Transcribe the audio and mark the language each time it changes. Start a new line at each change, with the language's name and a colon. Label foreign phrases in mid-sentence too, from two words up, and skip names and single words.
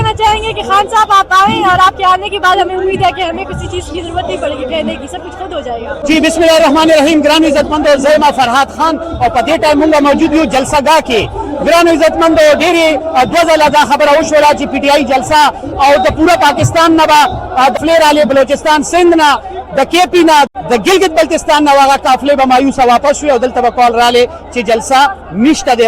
Urdu: چاہیں گے کہ خان صاحب آپ آئیں اور آپ کے آنے کے بعد ہمیں امید ہے کہ ہمیں کسی چیز کی ضرورت نہیں پڑے گی کہنے کی، سب کچھ خود ہو جائے گا.
Arabic: جی بسم اللہ الرحمن الرحیم.
Pashto: گران عزت مند زیمہ فرحات خان اور پدې ټایم موږ موجود یو جلسه گاه کې. گران عزت مند ډېرې دوه ځله دا خبره وشوله چې پی ټی آی جلسه او د پوره پاکستان نه به قافلې رالې، بلوچستان سندھ نه، د کے پی نه، د ګلګت بلتستان نه هغه قافلې به مایوسه واپس شوې او دلته به کال رالې چې جلسه نشته دی.